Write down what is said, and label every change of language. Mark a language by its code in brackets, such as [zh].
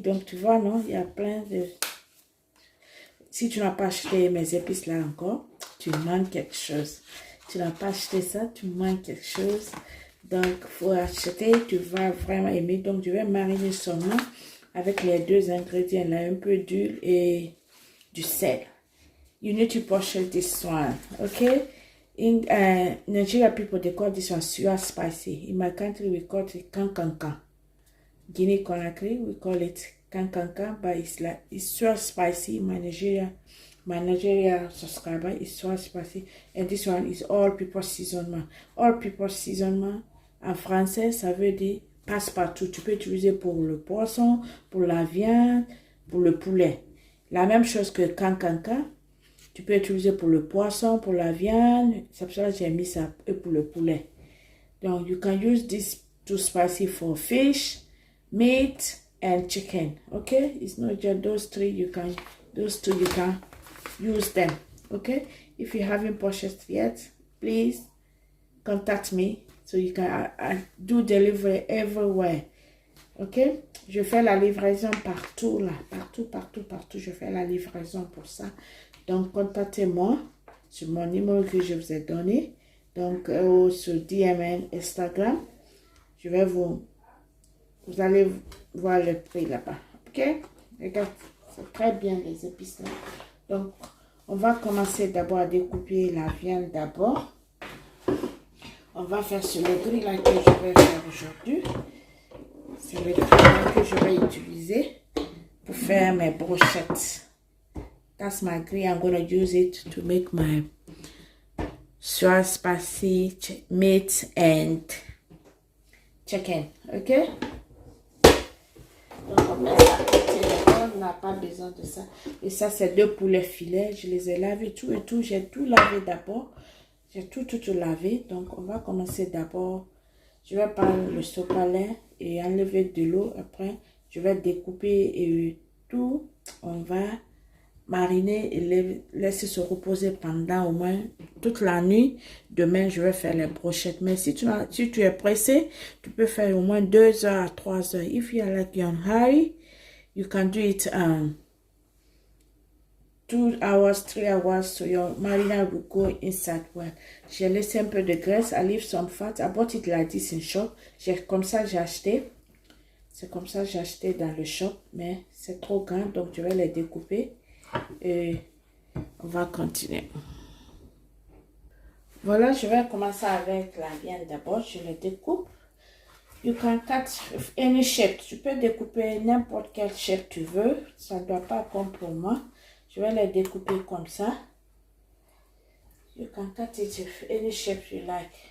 [fr] Donc, tu vois, non, il y a plein de... Si tu n'as pas acheté mes épices là encore, tu manques quelque chose. Tu n'as pas acheté ça, tu manques quelque chose. Donc, il faut acheter, tu vas vraiment aimer. Donc, je vais mariner seulement avec les deux ingrédients là, un peu d'huile et du sel. [en] You need to portion this one, okay? In Nigeria, people, they call this one suya spicy. In my country, we call it kankankan. Guinea Conakry, we call it kankankan, but it's suya spicy. My Nigeria subscriber is suya spicy. And this one is all purpose seasoning. All purpose seasoning, [fr] en français, ça veut dire passe-partout. Tu peux utiliser pour le poisson, pour la viande, pour le poulet. La même chose que kankankan. Tu peux utiliser pour le poisson, pour la viande. C'est pour ça que j'ai mis ça et pour le poulet. [en] Donc, you can use this too spicy for fish, meat, and chicken. Okay? It's not just those three. Those two, you can use them. Okay? If you haven't purchased yet, please contact me so you can do delivery everywhere. Ok? [fr] Je fais la livraison partout là. Partout. Je fais la livraison pour ça. Donc, contactez-moi sur mon numéro que je vous ai donné. Donc, sur DMN Instagram. Vous allez voir le prix là-bas. Ok? Regarde, c'est très bien les épices là. Donc, on va commencer d'abord à découper la viande d'abord. On va faire sur le grill là que je vais faire aujourd'hui. C'est le grill que je vais utiliser pour faire mes brochettes. [en] That's my grill. I'm going to use it to make my soy spicy meat and chicken. [fr] Okay? Donc, on met ça à côté. On n'a pas besoin de ça. Et ça, c'est 2 poulets filets. Je les ai lavés tout et tout. J'ai tout lavé d'abord. J'ai tout lavé. Donc, on va commencer d'abord. Je vais prendre le sopalin et enlever de l'eau. Après, je vais découper et tout. On va mariner et laisser se reposer pendant au moins toute la nuit. Demain, je vais faire les brochettes. Mais si tu es pressé, tu peux faire au moins 2 heures à 3 heures. [en] If you are like in a hurry, you can do it 2 hours, 3 hours, so your marinade will go inside well. [fr] J'ai laissé un peu de graisse. [en] I leave some fat. I bought it like this in shop. [fr] Comme ça, j'ai acheté. C'est comme ça, j'ai acheté dans le shop. Mais c'est trop grand, donc je vais les découper. Et on va continuer. Voilà, je vais commencer avec la viande d'abord. Je les découpe. [en] You can cut any shape. [fr] Tu peux découper n'importe quelle shape tu veux. Ça ne doit pas prendre pour moi. Je vais les découper comme ça. [en] You can cut it if any shape you like.